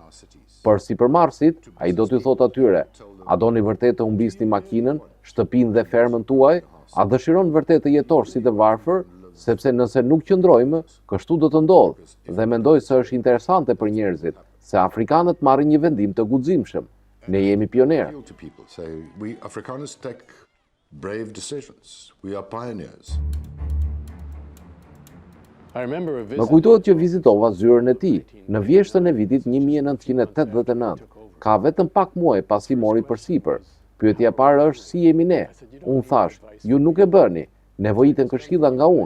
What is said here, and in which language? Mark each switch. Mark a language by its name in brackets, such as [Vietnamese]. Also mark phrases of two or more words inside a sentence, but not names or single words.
[Albanian] Për sipërmarrësit, ai do t'ju thotë atyre, a doni vërtet të humbisni makinën, shtëpinë dhe fermën tuaj, a dëshiron vërtet të jetosh si të varfër, sepse nëse nuk qëndrojmë, kështu do të ndodhë, dhe mendoj se është interesante për njerëzit, se afrikanët marrin një vendim të guximshëm. Ne jemi pionerë. [English] We Afrikaners take brave decisions. We are pioneers. [Albanian] Më kujtohet që vizitova zyrën e tij në vjeshtën e vitit 1989. Ka vetëm pak muaj pasi mori përsipër. Pyetja e parë është si jemi ne. Unë thash, ju nuk e bëni, nevojiten këshilla nga unë.